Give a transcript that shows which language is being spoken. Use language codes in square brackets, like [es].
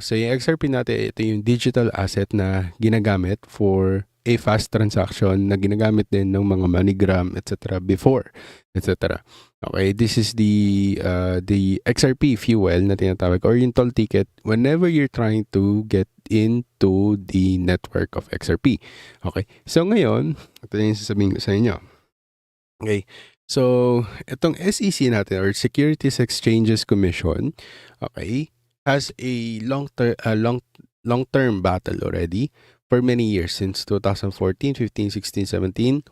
[tl] So, yung XRP natin, ito yung digital asset na ginagamit [en] for a fast transaction [tl] na ginagamit din ng mga MoneyGram, etc. [en] before, etc. Okay, this is the XRP fuel [tl] na tinatawag, [en] or yung toll ticket whenever you're trying to get into the network of XRP. [tl] Okay, so ngayon, ito yung sasabihin ko sa inyo. [en] Okay, so [tl] itong [en] SEC natin, or Securities Exchanges Commission, okay, has a long-term battle already for many years, since 2014, 15, 16, 17.